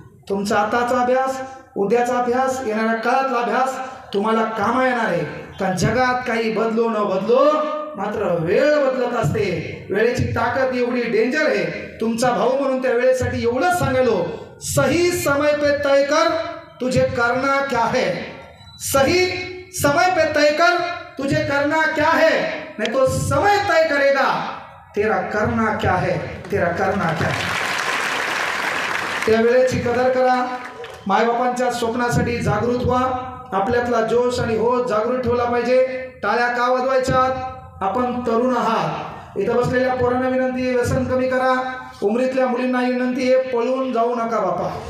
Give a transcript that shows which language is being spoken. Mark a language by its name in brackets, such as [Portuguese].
[Marathi] तुमचा आताचा अभ्यास, उद्याचा अभ्यास, येणाऱ्या काळातला अभ्यास तुम्हाला कामा येणार आहे. कारण जगात काही बदलो न बदलो मात्र वेळ बदलत असते. वेळेची ताकद एवढी डेंजर आहे. तुमचा भाऊ म्हणून त्या वेळेसाठी एवढंच सांगायलो, [Hindi] सही समय पे तय कर तुझे करना क्या है. सही समय पे तय कर तुझे करना क्या है, नहीं तो समय तय करेगा तेरा करना क्या है, तेरा करना क्या है. [Marathi] त्या वेळेची कदर करा. मायबापांच्या स्वप्नासाठी जागृत व्हा. आपल्यातला जोश आणि होश जागृत ठेवला पाहिजे. टाळ्या का वाजवायच्यात, आपण तरुण आहात. इथं बसलेल्या पोरांना विनंती आहे, व्यसन कमी करा. उमरीतल्या मुलींना विनंती आहे, पळून जाऊ नका बापा.